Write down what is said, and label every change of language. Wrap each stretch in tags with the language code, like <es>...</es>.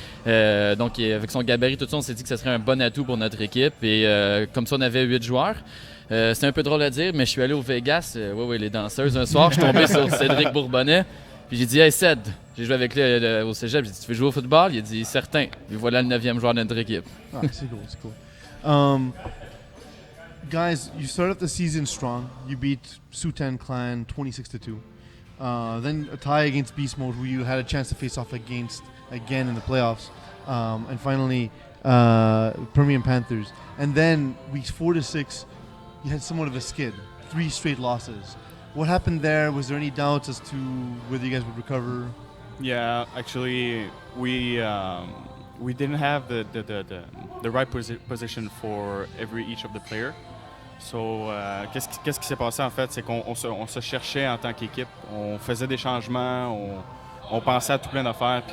<fr>Donc avec son gabarit, tout ça, on s'est dit que ce serait un bon atout pour notre équipe. Et comme ça, on avait 8 joueurs. C'est un peu drôle à dire, mais je suis allé au Vegas, les danseuses, un soir. Je suis tombé sur Cédric Bourbonnais. Puis j'ai dit hey Ced, j'ai joué avec lui au cégep. J'ai dit tu veux jouer au football? Il a dit certain. Et voilà le 9e joueur de notre équipe. Ah, c'est cool.</fr> <en>Guys, you started the season strong. You beat Sutan Clan 26-2. Then a tie against Beast Mode, where you had a chance to face off against again in the playoffs, and finally Permian Panthers. And then weeks 4 to 6, you had somewhat of a skid, 3 straight losses. What happened there? Was there any doubts as to whether you guys would recover? Yeah, actually, we didn't have the right position for each of the player.</en> <fr>So, qu'est-ce qui s'est passé en fait, c'est qu'on se cherchait en tant qu'équipe. On faisait des changements, on pensait à tout plein d'affaires.</fr>